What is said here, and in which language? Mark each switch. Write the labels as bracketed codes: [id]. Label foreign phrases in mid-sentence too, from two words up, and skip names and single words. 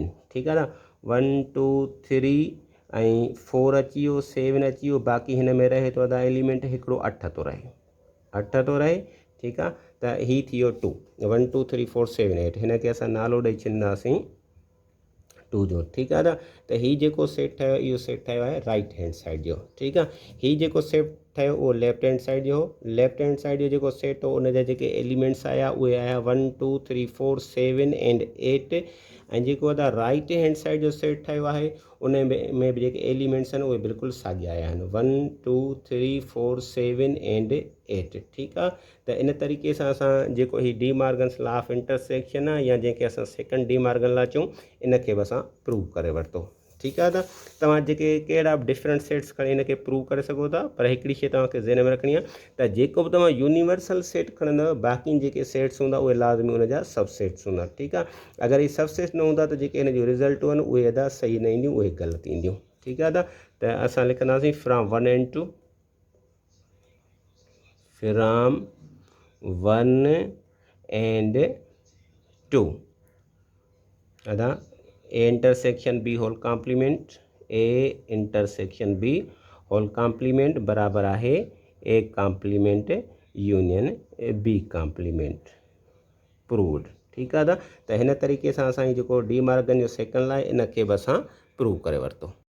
[sd] ठीकु आहे 1 2 3 ऐं 4 अची वियो 7 अची वियो, बाक़ी हिन में रहे थो अदा एलिमेंट हिकिड़ो 8 थो रहे। ठीकु आहे त ही थी वियो 2 1 2 3 4 7 8। हिन खे असां नालो ॾेई छॾींदासीं 2 जो। ठीकु आहे त हीउ जेको सेट ठहियो इहो सेट ठहियो आहे [en] right hand side [sd] जो। ठीकु आहे, हीउ जेको सेट ठहियो उहो [en] left hand side [sd] जो हो। [en] left hand side [sd] जो जेको सेट हो उन जा जेके एलिमेंट्स आया उहे आया 1 2 3 4 7 एंड 8। ऐं जेको आहे [en] right hand side [sd] जो सेट ठहियो आहे उन में बि जेके एलिमेंट्स आहिनि उहे बिल्कुलु साॻिया आया आहिनि 1 2 3 4 7 एंड 8। ठीकु आहे त इन तरीक़े सां असां जेको ही [en] De Morgan's law of intersection [sd] आहे या जंहिंखे असां [en] second De Morgan law [sd] चऊं इन खे बि असां प्रूव करे वरितो। ठीकु आहे त तव्हां जेके कहिड़ा बि [en] different sets [sd] खणी इन खे प्रूव करे सघो था, पर हिकिड़ी शइ तव्हांखे ज़हन में रखणी आहे त जेको बि तव्हां [en] universal set [sd] खणंदव बाक़ी जेके सेट्स हूंदा उहे लाज़मी उन जा सब सेट्स हूंदा। ठीकु आहे, अगरि ही सब सेट्स न हूंदा त जेके हिन जो रिज़ल्ट आहिनि उहे अदा सही न ईंदियूं, उहे ग़लति ईंदियूं। ठीकु आहे त असां लिखंदासीं [en] from 1 and 2 from 1 and 2 [sd] अदा [en] A intersection B whole complement A intersection B whole complement [sd] बराबर आहे [en] A complement union B complement proved. [sd] ठीक आहे त हिन तरीक़े सां असांजी जेको डी मार्गन जो [en] second law [sd] इन खे बि असां प्रूव करे वरितो।